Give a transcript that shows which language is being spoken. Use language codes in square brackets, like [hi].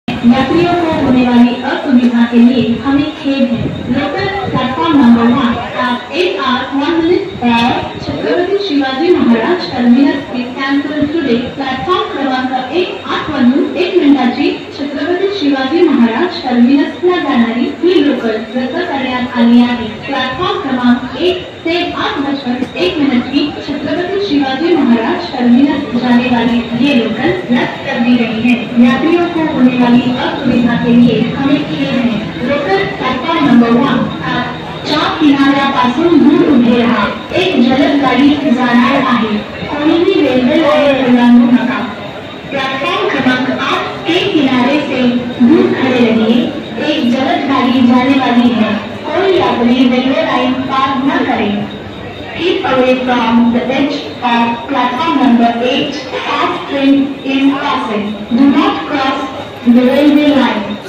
[hi] यात्रियों को होने वाली असुविधा के लिए हमें खेद है। [en] Local platform number 1 at 8 hours 1 minute for Chhatrapati Shivaji Maharaj Terminus is cancelled today. [mr] Platform क्रमांक 1 8 वाजून 1 मिनिटाची छत्रपति शिवाजी महाराज टर्मिनसला जाणारी ही लोकल रद्द करण्यात आली आहे। [hi] प्लॅटफॉर्म क्रमांक 1 से 8:01 की छत्रपति शिवाजी महाराज टर्मिनस जाने वाली ये लोकल रद्द कर दी गई है। यात्रियों को होने वाली असुविधा के लिए हमें खेद है। [mr] लोकल प्लॅटफॉर्म नंबर 1 चाप किनाऱ्यापासून दूर उभे रहा। एक जलद गाडी जाणार आहे। कोणीही रेल्वे लाइन ओलांडू नका। [hi] प्लेटफॉर्म क्रमांक 8 के किनारे से दूर खड़े रहिए। एक जलद गाड़ी जाने वाली है। कोई यात्री रेलवे लाइन पार न करे। [en] Keep away from the edge of platform number 8 as train is passing. Do not cross the railway line.